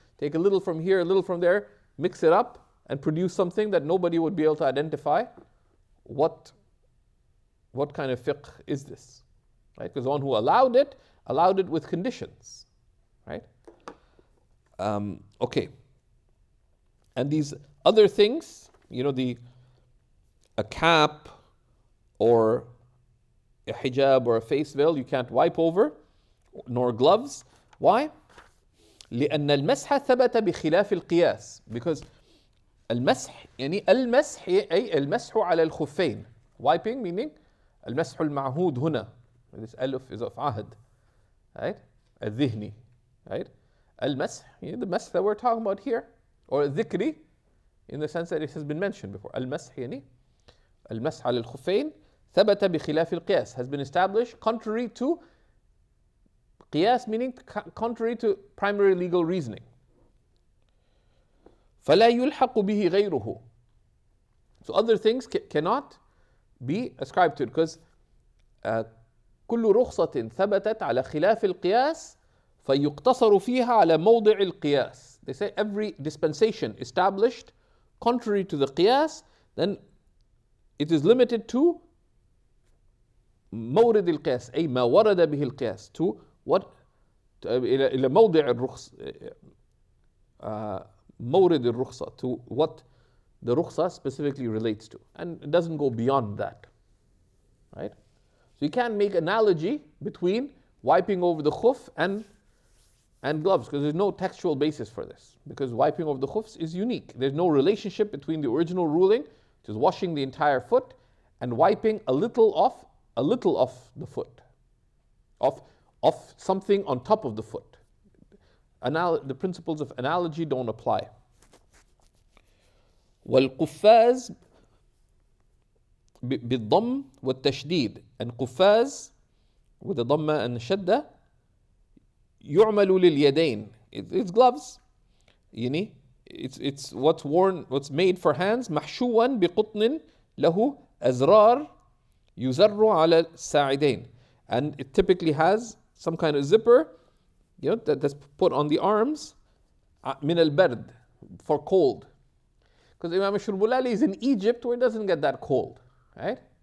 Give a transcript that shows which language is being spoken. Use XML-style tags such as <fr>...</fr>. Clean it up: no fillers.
<en>Take a little from here, a little from there, mix it up, and produce something that nobody would be able to identify what kind of fiqh is this, right? Because the one who allowed it with conditions, right? Okay. And these other things, a cap or a hijab or a face veil, you can't wipe over, nor gloves. Why?</en> <ar>لأن المسح ثبت بخلاف القياس.</ar> <en>Because</en> <ar>المسح المسح أي المسح على الخفين.</ar> <en>Wiping meaning</en> <ar>المسح المعهود هنا.</ar> <en>This ألف is of عهد. Right?</en> <ar>الذهني.</ar> <en>Right? المسح, the مسح that we're talking about here, or</en> <ar>الذكري,</ar> <en>in the sense that it has been mentioned before.</en> <ar>المسح المسح على الخفين ثبت بخلاف القياس,</ar> <en>has been established contrary to قياس, meaning contrary to primary legal reasoning.</en> <ar>فلا يلحق به غيره.</ar> <en>So other things cannot be ascribed to it, because</en> <ar>كل رخصة ثبتت على خلاف القياس فيقتصر فيها على موضع القياس.</ar> <en>They say every dispensation established contrary to the qiyas, then it is limited to</en> <ar>مورد القياس, أي ما ورد به القياس,</ar> <en>to what,</en> <ar>إلى موضع الرخص, مورد الرخصة,</ar> <en>to what the rukhsa specifically relates to, and it doesn't go beyond that, right? So you can't make analogy between wiping over the khuff and gloves, because there's no textual basis for this, because wiping over the khuffs is unique. There's no relationship between the original ruling, which is washing the entire foot, and wiping a little off the foot, of something on top of the foot. The principles of analogy don't apply.</en> <ar>والقفاز بالضم والتشديد, and قفاز with the ضمة and شدة يعمل لليدين.</ar> <en>It's gloves. It's what's worn, what's made for hands.</en> <ar>محشوا بقطن له أزرار يزر على الساعدين,</ar> <en>and it typically has some kind of zipper, that's put on the arms.</en> <ar>من البرد,</ar> <en>for cold. Because Imam Shurbolali is in Egypt, where it doesn't get that cold, right?</en>